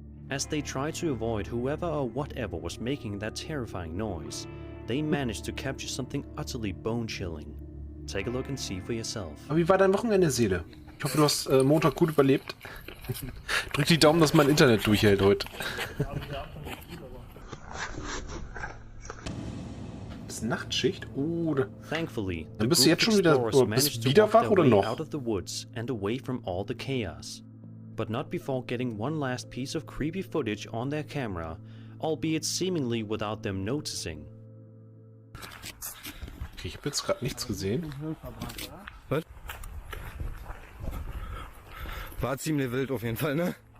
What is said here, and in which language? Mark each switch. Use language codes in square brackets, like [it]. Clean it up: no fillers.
[en] As they try to avoid whoever or whatever was making that terrifying noise, they managed to capture something utterly bone-chilling. Take a look and see for yourself. [de] Aber wie war dein Wochenende, Seele? Ich hoffe, du hast Montag gut überlebt. Drück die Daumen, dass mein Internet durchhält heute. Ist Nachtschicht? Oder? [en] Thankfully, [de] Dann bist du jetzt schon wieder wach oder noch? [en] out of the woods and away from all the chaos. But not before getting one last piece of creepy footage on their camera, albeit seemingly without them noticing. [de] Okay, ich habe jetzt gerade nichts gesehen. Was? War ziemlich wild auf jeden Fall, ne?